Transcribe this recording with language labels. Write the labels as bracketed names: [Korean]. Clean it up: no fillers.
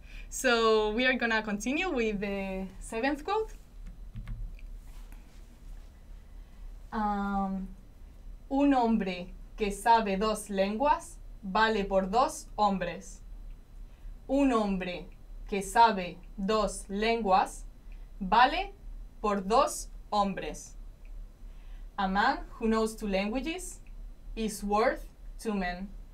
[English] So we are gonna continue with the seventh quote. [Spanish] Un hombre que sabe dos lenguas vale por dos hombres. Un hombre que sabe dos lenguas vale por dos hombres. [English] A man who knows two languages is worth two men.